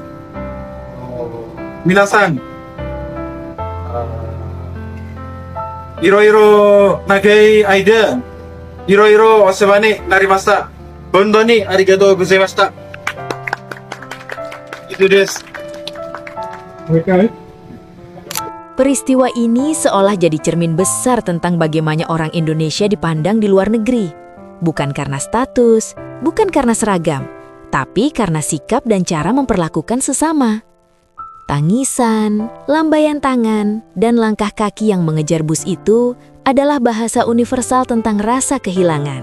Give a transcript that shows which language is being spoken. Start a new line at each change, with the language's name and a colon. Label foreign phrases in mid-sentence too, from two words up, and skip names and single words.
Japanese: 皆さん、いろいろ長い間いろいろお世話になりました。本当にありがとうございました。Ituです。
Indonesian: Peristiwa ini seolah jadi cermin besar tentang bagaimana orang Indonesia dipandang di luar negeri. Bukan karena status, bukan karena seragam, tapi karena sikap dan cara memperlakukan sesama. Tangisan, lambaian tangan, dan langkah kaki yang mengejar bus itu adalah bahasa universal tentang rasa kehilangan.